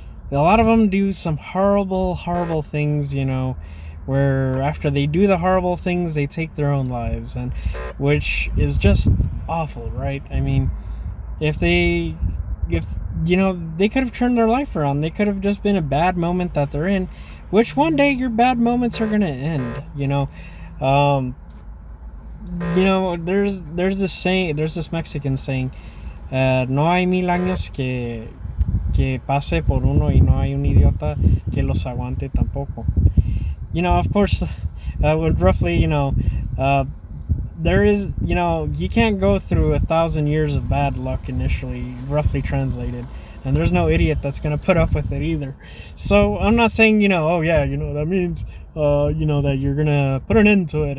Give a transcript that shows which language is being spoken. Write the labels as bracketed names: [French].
[English] And a lot of them do some horrible, horrible things, you know, where after they do the horrible things, they take their own lives, and which is just awful, right? I mean, if you know, they could have turned their life around. They could have just been a bad moment that they're in, which one day your bad moments are going to end, you know. You know, there's this Mexican saying, [Spanish] no hay mil años que pase por uno y no hay un idiota que los aguante tampoco. [English] You know, of course, roughly, you know, there is, you know, you can't go through 1,000 years of bad luck initially, roughly translated, and there's no idiot that's going to put up with it either. So I'm not saying, you know, oh yeah, you know, that means, you know, that you're going to put an end to it.